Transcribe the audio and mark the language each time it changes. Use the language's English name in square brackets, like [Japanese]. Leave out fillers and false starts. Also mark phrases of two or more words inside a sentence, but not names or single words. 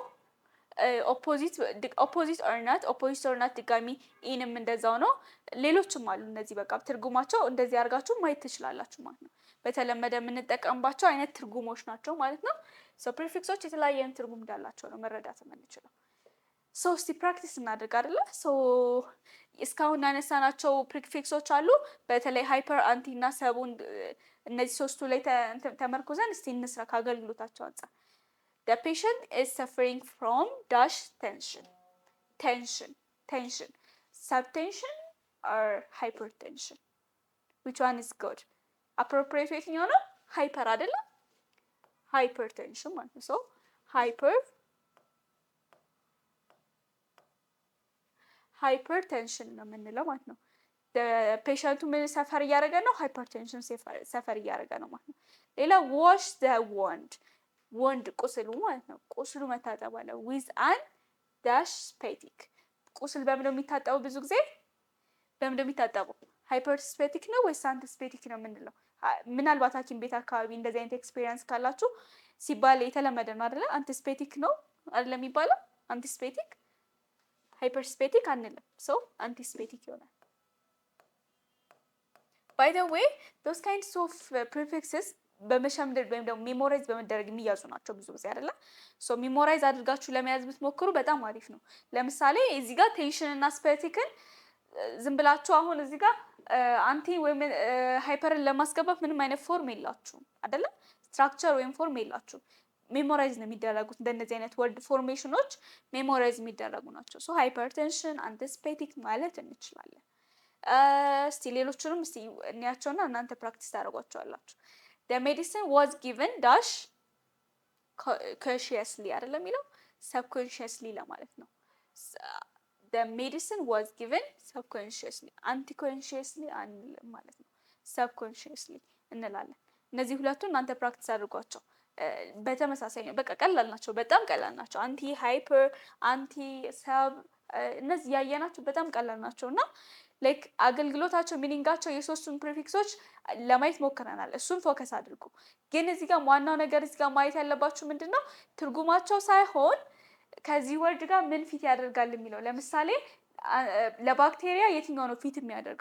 [English] opposite or not [Amharic] ድጋሚ ኢንም እንደዛው ነው። ሌሎችም አሉ እነዚህ በቃ ትርጉማቸው እንደዚህ አድርጋችሁ ማየት ትችላላችሁ ማለት ነው። በተለመደ የምንጠቀምባቸው አይነት ትርጉሞች ናቸው ማለት ነው። ሶ ፕሪፊክሶች የተለያየ ትርጉም እንዳላቸው ነው መረዳት የምንችለው። ሶ እስቲ ፕራክቲስ እናድርግ አይደለ? ሶ እስካሁን ያነሳናቸው ፕሪፊክሶች አሉ። በተለይ ሃይፐር፣ አንቲ እና ሰቡን እነዚህ ሶስቱ ላይ ተመርኩዘን እስቲ እንስራ ከአገልግሎታቸው አንፃር። [English] The patient is suffering from dash tension. Tension. Subtension or hypertension? Which one is good? Appropriate [Amharic] የትኛው ነው? ሃይፐር አይደለ? ሃይፐርቴንሽን ማለት ነው። ሶ ሃይፐርቴንሽን ነው የምንለው ማለት ነው። ፔሸንቱ ምን ሰፈር እያደረገ ነው? ሃይፐርቴንሽን ሰፈር እያደረገ ነው ማለት ነው። ሌላ [English] wash the wound. [Amharic] ወንድ ቁስሉ ማለት ነው። ቁስሉ መታጠብ አለ። [English] with an dash septic። [Amharic] ቁስል በምን ነው የሚታጠበው? ብዙ ጊዜ በምን ነው የሚታጠበው? ሃይፐርስፔቲክ ነው ወይስ አንቲስፔቲክ ነው የምንለው? ምናልባት ሐኪም ቤት አካባቢ እንደዚህ አይነት ኤክስፒሪየንስ ካላችሁ ሲባል የተለመደ ነው አይደለ? አንቲስፔቲክ ነው አይደለ የሚባለው? አንቲስፔቲክ ሃይፐርስፔቲክ አንልም። ሶ አንቲስፔቲክ ይሆናል። [English] by the way those kinds of prefixes [Amharic] በመሸምደድ ወይም ደግሞ ሜሞራይዝ በመደረግ የሚያዙ ናቸው ብዙ ጊዜ አይደለ? ሶ ሜሞራይዝ አድርጋችሁ ለመያዝ ብትሞክሩ በጣም አሪፍ ነው። ለምሳሌ እዚህ ጋር ቴንሽን እና ስፔቲክን ዝም ብላችሁ አሁን እዚህ ጋር አንቲ ወይም ሃይፐርን ለማስገባት ምንም አይነት ፎርም የላችሁም አይደለ? ስትራክቸር ወይም ፎርም የላችሁም። ሜሞራይዝ ነው የሚደረጉት። እንደነዚህ አይነት [English] word formations [Amharic] ሜሞራይዝ የሚደረጉ ናቸው። ሶ ሃይፐርቴንሽን፣ አንቲስፔቲክ ማለት እንችላለን። እስቲ ሌሎቹንም እስቲ እንያቸውና እናንተ ፕራክቲስ ታደርጓቸዋላችሁ። [English] The medicine was given dash consciously [Amharic] አይደለም የሚለው [English] subconsciously [Amharic] ለማለት ነው። [English] The medicine was given subconsciously anticonsciously [Amharic] አንልም ማለት ነው። subconsciously እንላለን። እነዚህ ሁለቱ እናንተ ፕራክቲስ አድርጓቸው። በተመሳሳይ ነው። በቃ ቀላል ናቸው፣ በጣም ቀላል ናቸው። አንቲ ሃይፐር፣ አንቲ ሰብ እነዚህ ያየናቸው በጣም ቀላል ናቸው እና ላይክ አገልግሎታቸው ሚኒንጋቸው የሶስቱን ፕሪፊክሶች ለማየት ሞክረናል። እሱን ፎከስ አድርጉ። ግን እዚህ ጋር ዋናው ነገር እዚህ ጋር ማየት ያለባችሁ ምንድነው ትርጉማቸው ሳይሆን ከዚህ ወርድ ጋር ምን ፊት ያደርጋል የሚለው። ለምሳሌ ለባክቴሪያ የትኛው ነው ፊት የሚያደርገው?